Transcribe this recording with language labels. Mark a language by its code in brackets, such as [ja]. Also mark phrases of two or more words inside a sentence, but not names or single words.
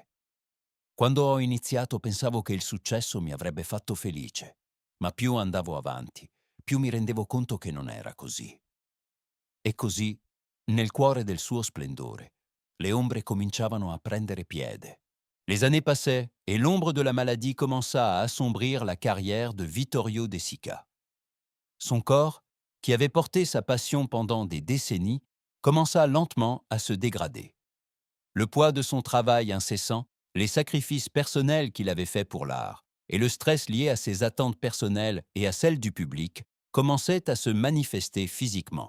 [it] Quando ho iniziato pensavo che il successo mi avrebbe fatto felice, ma più andavo avanti, più mi rendevo conto che non era così. E così, nel cuore del suo splendore, le ombre cominciavano a prendere piede. [fr] Les années passaient et l'ombre de la maladie commença à assombrir la carrière de Vittorio De Sica. Son corps, qui avait porté sa passion pendant des décennies, commença lentement à se dégrader. Le poids de son travail incessant, les sacrifices personnels qu'il avait faits pour l'art, et le stress lié à ses attentes personnelles et à celles du public commençaient à se manifester physiquement.